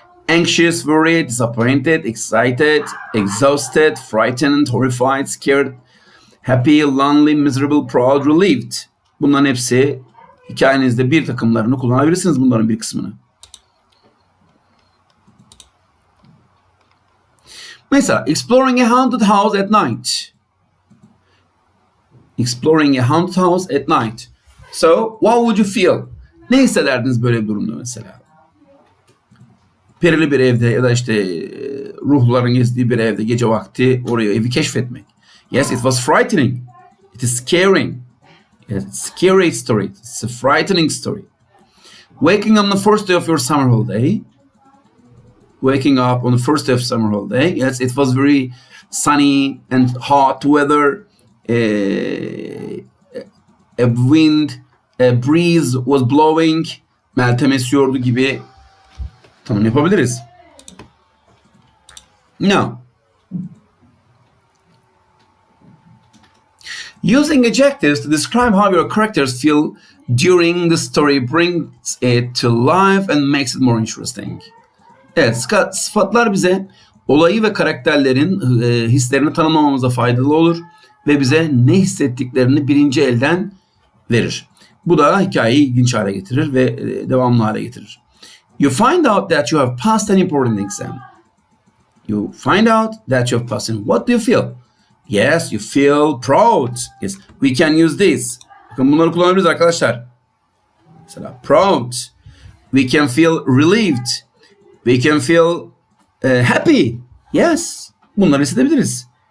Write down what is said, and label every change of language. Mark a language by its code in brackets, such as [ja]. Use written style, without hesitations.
[en] Anxious, worried, disappointed, excited, exhausted, frightened, horrified, scared, happy, lonely, miserable, proud, relieved. [tr] Bunların hepsi hikayenizde bir takımlarını kullanabilirsiniz, bunların bir kısmını. [en] Mesela exploring a haunted house at night. Exploring a haunted house at night. So, what would you feel? [tr] Ne hissederdiniz böyle bir durumda mesela? Perili bir evde ya da işte ruhların gezdiği bir evde gece vakti oraya evi keşfetmek. [en] Yes, it was frightening. It is scaring. Yes, it's a scary story. It's a frightening story. Waking on the first day of your summer holiday. Waking up on the first day of summer holiday. Yes, it was very sunny and hot weather. A wind, a breeze was blowing. [tr] Meltem esiyordu gibi tanım yapabiliriz. [en] Now, using adjectives to describe how your characters feel during the story brings it to life and makes it more interesting. [tr] Evet, sıfatlar bize olayı ve karakterlerin hislerini tanımlamamıza faydalı olur ve bize ne hissettiklerini birinci elden verir. Bu da hikayeyi ilginç hale getirir ve devamlı hale getirir. [en] You find out that you have passed an important exam. You find out that you have passed. What do you feel? Yes, you feel proud. Yes, we can use this. [tr] Bakın bunları kullanabiliriz arkadaşlar. Mesela proud. [en] We can feel relieved. We can feel happy. [tr] Yes, bunları hissedebiliriz.